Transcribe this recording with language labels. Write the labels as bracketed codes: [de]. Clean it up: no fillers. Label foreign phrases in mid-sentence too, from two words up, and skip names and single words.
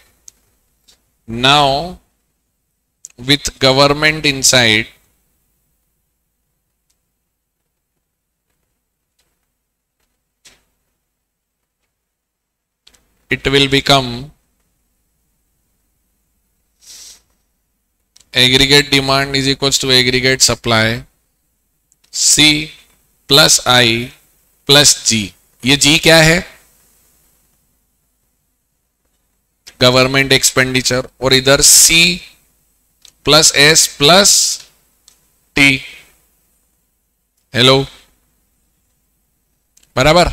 [en] Now with government inside, it will become aggregate demand is equals to aggregate supply C plus I plus G. [hi] ये G क्या है, [en] government expenditure, [hi] और इधर C प्लस S प्लस T। हेलो, बराबर।